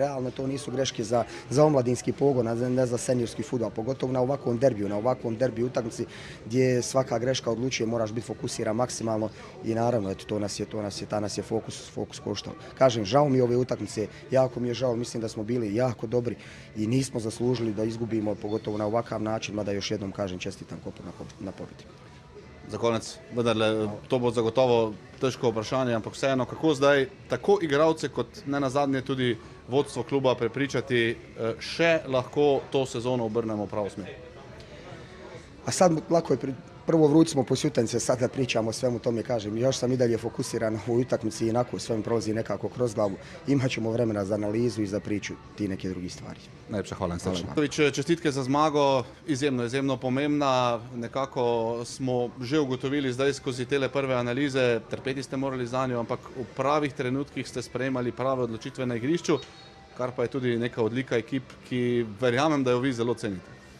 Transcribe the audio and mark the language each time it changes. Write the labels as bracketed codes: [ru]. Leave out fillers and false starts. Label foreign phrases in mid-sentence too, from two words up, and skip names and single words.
[bs] Realno to nisu greške za omladinski pogon, ne za seniorski fudbal, pogotovo na ovakvom derbiju utakmici gdje svaka greška odlučuje, moraš biti fokusiran maksimalno i naravno, eto, ta nas je fokus koštao. Kažem, žao mi ove utakmice, jako mi je žao, mislim da smo bili jako dobri i nismo zaslužili da izgubimo, pogotovo na ovakav način, mada još jednom kažem čestitam Kopru na pobjedi. [sl] Za konec, vendarle, to bo zagotovo težko vprašanje, ampak vseeno, kako zdaj tako igralce kot ne nazadnje tudi vodstvo kluba prepričati, še lahko to sezono obrnemo v pravo smer? [bs] A sad lako je prvo vruć smo posjutence, sad da pričamo o svemu tome, kažem, još sam i dalje fokusiran u utakmici i inako sve mi prolazi nekako kroz glavu. Imat ćemo vremena za analizu i za priču ti neke drugi stvari. [sl] Najlepša hvala. Čestitke za zmago, izjemno pomembna. Nekako smo že ugotovili zdaj skozi tele prve analize, trpeti ste morali za njo, ampak v pravih trenutkih ste sprejemali prave odločitve na igrišču, kar pa je tudi neka odlika ekip, ki verjamem, da jo vi zelo cenite.